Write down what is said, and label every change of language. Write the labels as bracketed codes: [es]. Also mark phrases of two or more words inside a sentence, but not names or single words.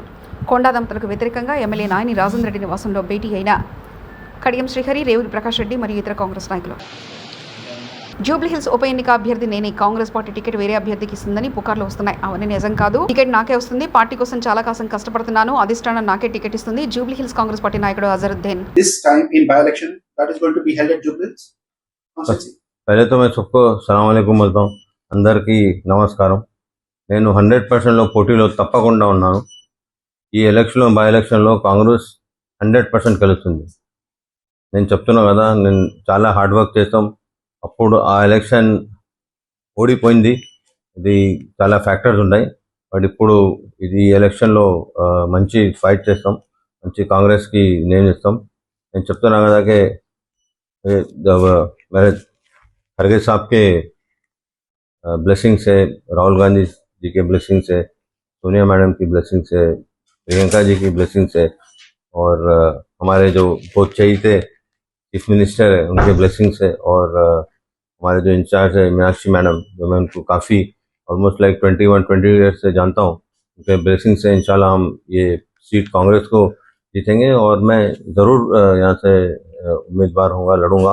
[te] కొండా దంపతులకు వ్యతిరేకంగా ఎమ్మెల్యే నాయని రాజేంద్ర రెడ్డి నివాసంలో భేటీ అయిన కడియం శ్రీహరి, రేవూరి ప్రకాష్ రెడ్డి మరియు ఇతర కాంగ్రెస్ నాయకులు. జూబ్లీహిల్స్ ఉప ఎన్నిక అభ్యర్థి నేనే. కాంగ్రెస్ పార్టీ టికెట్ వేరే అభ్యర్థికి ఇస్తుందని పుకార్లు వస్తున్నాయి. అవన్నీ నిజం కాదు. టికెట్ నాకే వస్తుంది. పార్టీ కోసం చాలా కాసం కష్టపడుతున్నాను. అధిష్టానం నాకే టికెట్ ఇస్తుంది. జూబ్లీహిల్స్ కాంగ్రెస్ పార్టీ నాయకుడు అజరుద్దీన్. [en] This time in by-election that is going to be held at Jubilees. [hi] पहले तो मैं सबको [ar] سلام عليكم [hi] बोलता हूँ. [te] అందరికీ నమస్కారం. నేను 100%లో పోటీలో తప్పకుండా ఉన్నాను. ఈ ఎలక్షన్లో [en] by electionలో [te] కాంగ్రెస్ 100% గెలుస్తుంది. నేను చెప్తున్నా కదా, నేను చాలా [en] hard work [te] చేస్తాం. అప్పుడు ఆ ఎలక్షన్ ఓడిపోయింది. ఇది చాలా ఫ్యాక్టర్స్ ఉన్నాయి. బట్ ఇప్పుడు ఇది ఎలక్షన్లో మంచి ఫైట్ చేస్తాం. మంచి కాంగ్రెస్కి నేమ్ ఇస్తాం. నేను చెప్తున్నా కదా [hi] कि मेरे खड़गे साहब के ब्लेसिंग से, राहुल गांधी जी के ब्लेसिंग से, सोनिया मैडम की ब्लेसिंग से, प्रियंका जी की ब्लेसिंग से और हमारे जो बहुत चाहिए [en] chief minister [hi] है उनके ब्लेसिंग से और हमारे जो इंचार्ज है मीनाक्षी मैडम, जो मैं उनको काफ़ी [en] almost like 21-20 years [hi] से जानता हूँ, उनके ब्लेसिंग से इंशाल्लाह हम ये सीट कांग्रेस को जीतेंगे और मैं ज़रूर यहाँ से उम्मीदवार होऊंगा, लड़ूंगा.